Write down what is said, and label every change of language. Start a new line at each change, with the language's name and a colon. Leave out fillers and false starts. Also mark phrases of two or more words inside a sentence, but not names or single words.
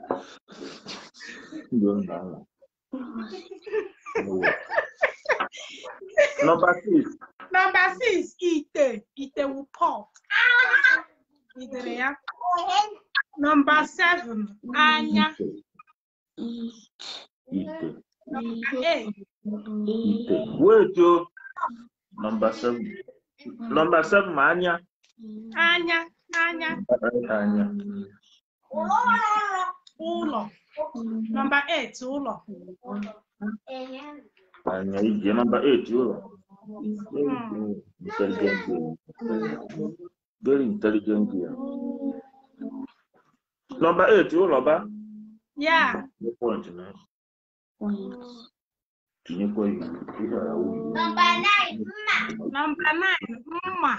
English: Number 6, Ite will pop. Number 7, Anya. Number 8. Wait, yo. Number 7. Number 7,
Iloko: Anya. Anya. Ulo.
English: Number 8, Ulo. Anya, number 8, Ulo. Intelligent. Very intelligent here. Number 8,
Iloko: Ulo, ba?
English: Yeah. No point, man. Number 9, Number 9, Mama.